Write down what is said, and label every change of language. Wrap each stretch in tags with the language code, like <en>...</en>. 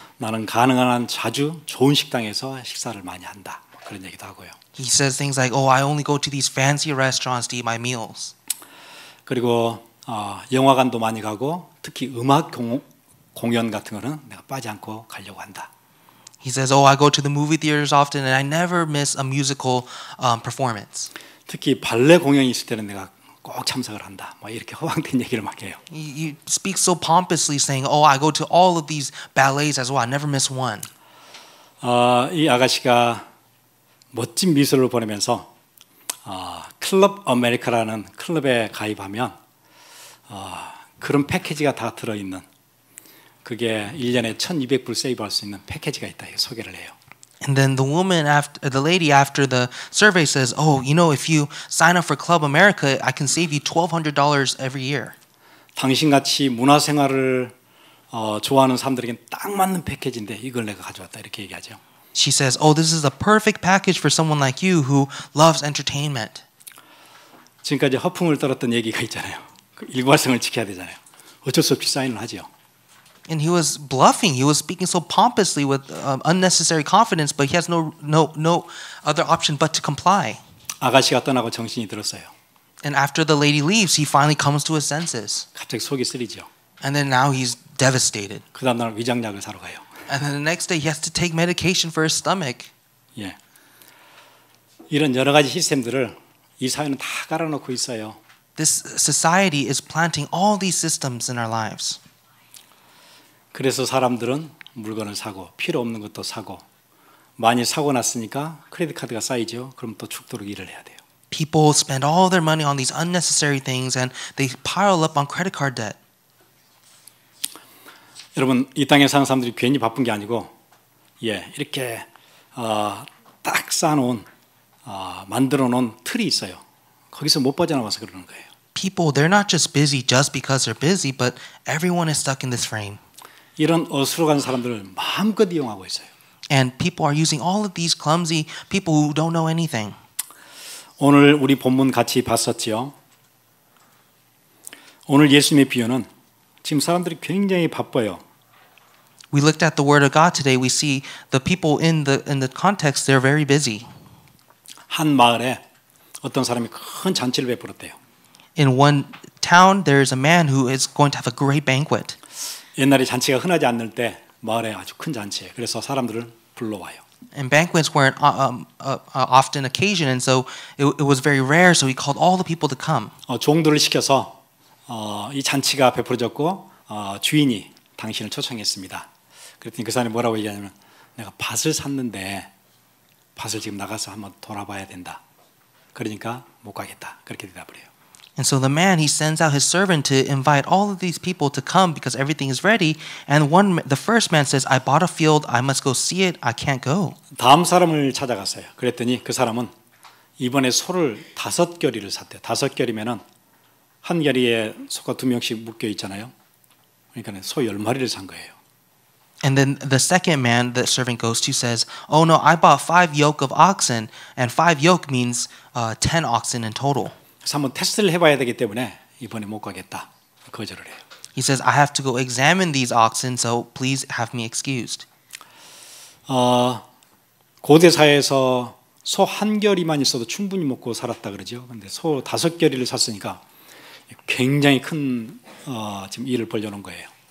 <ko>나는 가능한 한 자주 좋은 식당에서 식사를 많이 한다. 그런 얘기도 하고요.</ko> <en>He says things like, "Oh, I only go to these fancy restaurants to eat my meals."</en> <ko>그리고 영화관도 많이 가고 특히 음악 공연 같은 거는 내가 빠지 않고 가려고 한다.</ko> <en>He says, "Oh, I go to the movie theaters often, and I never miss a musical performance."</en> <ko>특히 발레 공연이 있을 때는 내가 꼭 참석을 한다. 뭐 이렇게 허황된 얘기를 막 해요.</ko> <en>He speaks so pompously, saying, "Oh, I go to all of these ballets as well. I never miss one."</en> <ko>이 아가씨가 멋진 미소를 보내면서 클럽 아메리카라는 클럽에 가입하면 그런 패키지가 다 들어있는 그게 1년에 1,200불 세이브할 수 있는 패키지가 있다. 소개를 해요.</ko> <en>And then the lady after the survey says, "Oh, you know, if you sign up for Club America, I can save you $1,200 every year."</en> <ko>당신같이 문화생활을 좋아하는 사람들에겐 딱 맞는 패키지인데 이걸 내가 가져왔다 이렇게 얘기하죠.</ko> <en>She says, "Oh, this is a perfect package for someone like you who loves entertainment."</en> <ko>지금까지 허풍을 떨었던 얘기가 있잖아요. 그 일관성을 지켜야 되잖아요. 어쩔 수 없이 사인을 하죠.</ko> <en>And he was bluffing. He was speaking so pompously with unnecessary confidence, but he has no other option but to comply.</en> <ko>아가씨가 떠나고 정신이 들었어요.</ko> <en>And after the lady leaves, he finally comes to his senses.</en> <ko>갑자기 속이 쓰리죠.</ko> <en>And then now he's devastated.</en> <ko>그 다음 날 위장약을 사러 가요.</ko> <en>And then the next day he has to take medication for his stomach.</en> <ko>예, 이런 여러 가지 시스템들을 이 사회는 다 깔아놓고 있어요.</ko> <en>This society is planting all these systems in our lives.</en> <ko>그래서 사람들은 물건을 사고 필요 없는 것도 사고 많이 사고 났으니까 크레딧 카드가 쌓이죠. 그럼 또 죽도록 일을 해야 돼요.</ko> <en>People spend all their money on these unnecessary things and they pile up on credit card debt.</en> <ko>여러분 이 땅에 사는 사람들이 괜히 바쁜 게 아니고 이렇게 딱 쌓아놓은 만들어놓은 틀이 있어요. 거기서 못 빠져나와서 그러는 거예요.</ko> <en>People, they're not just busy just because they're busy, but everyone is stuck in this frame.</en> <ko>이런 어수룩한 사람들을 마음껏 이용하고 있어요.</ko> <en>And people are using all of these clumsy people who don't know anything.</en> <ko>오늘 우리 본문 같이 봤었지요. 오늘 예수님의 비유는 지금 사람들이 굉장히 바빠요.</ko> <en>We looked at the word of God today. We see the people in the context, they're very busy.</en> <ko>한 마을에 어떤 사람이 큰 잔치를 베풀었대요.</ko> <en>In one town, there is a man who is going to have a great banquet.</en> <ko>옛날에 잔치가 흔하지 않을 때 마을에 아주 큰 잔치예요. 그래서 사람들을 불러와요.</ko> <en>And banquets weren't often occasion, and so it was very rare. So he called all the people to come.</en> <ko>종들을 시켜서 이 잔치가 베풀어졌고 주인이 당신을 초청했습니다. 그랬더니 그 사람이 뭐라고 얘기하냐면 내가 밭을 샀는데 밭을 지금 나가서 한번 돌아봐야 된다. 그러니까 못 가겠다. 그렇게 대답을 해요.</ko> <en>And so the man, he sends out his servant to invite all of these people to come because everything is ready. And the first man says, I bought a field. I must go see it. I can't go.</en> <ko>다음 사람을 찾아갔어요. 그랬더니 그 사람은 이번에 소를 5겨리를 샀대요. 5겨리면은 한 겨리에 소가 2명씩 묶여 있잖아요. 그러니까 소 10마리를 산 거예요.</ko> <en>And then the second man the servant goes to says, oh no, I bought 5 yoke of oxen. And 5 yoke means 10 oxen in total.</en> <ko>그래서 한번 테스트를 해봐야 되기 때문에 이번에 못 가겠다. 거절을 해요.</ko> <en>He says, I have to go examine these oxen, so please have me excused.</en> <ko>고대 사회에서 소 1겨리만 있어도 충분히 먹고 살았다 그러죠. 근데 소 5겨리를 샀으니까 굉장히 큰 지금 일을 벌려놓은 거예요.</ko>